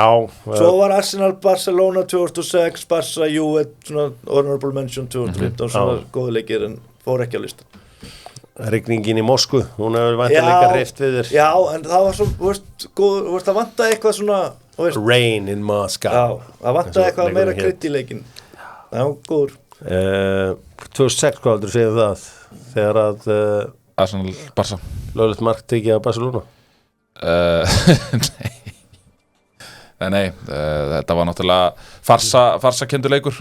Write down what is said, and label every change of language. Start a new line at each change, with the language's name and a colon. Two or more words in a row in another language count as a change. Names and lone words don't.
Icelandic: Svo var Arsenal Barcelona 2006, Barca Juve, svona
English: honorable mention
Icelandic: 2015, svona góðu leikir en fór ekki á listan. Rigningin í Moskvu, hún hefur væntanlega hreift við þér. Já, en það var svo, þú veist, það vantaði eitthvað svona, þú veist.
English: Rain in Moscow.
Icelandic: Já, það vantaði eitthvað meira krydd í leikinn. Já, góður. 2006, hvað heldur þú segja það? Þegar að Arsenal Barca. löglegt mark tekið á Barcelona? Nei, þetta var náttúrulega farsakendur leikur.